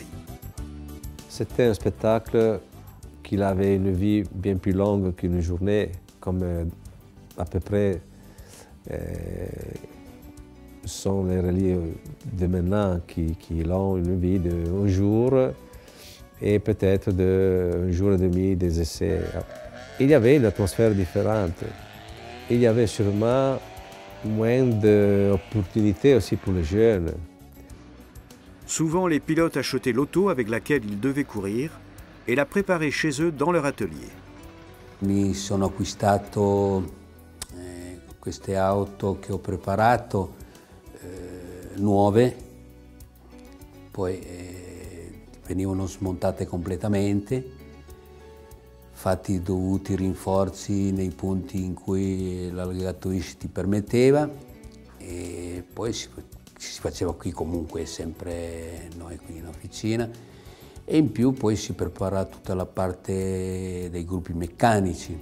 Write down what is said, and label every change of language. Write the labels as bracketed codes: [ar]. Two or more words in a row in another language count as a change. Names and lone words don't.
[fr] C'était un spectacle qui avait une vie bien plus longue qu'une journée, comme à peu près sont les rallyes de maintenant qui ont une vie d'un jour et peut-être un jour et demi des essais. Il y avait une atmosphère différente. Il y avait sûrement moins d'opportunités aussi pour les jeunes. Souvent, les pilotes achetaient l'auto avec laquelle ils devaient courir et la préparaient chez eux dans leur atelier. [it] Mi sono acquistato queste auto che ho preparato nuove, poi venivano smontate completamente, fatti i dovuti rinforzi nei punti in cui l'allegato ISCI ti permetteva e poi si faceva qui comunque sempre noi qui in officina e in più poi si prepara tutta la parte dei gruppi meccanici.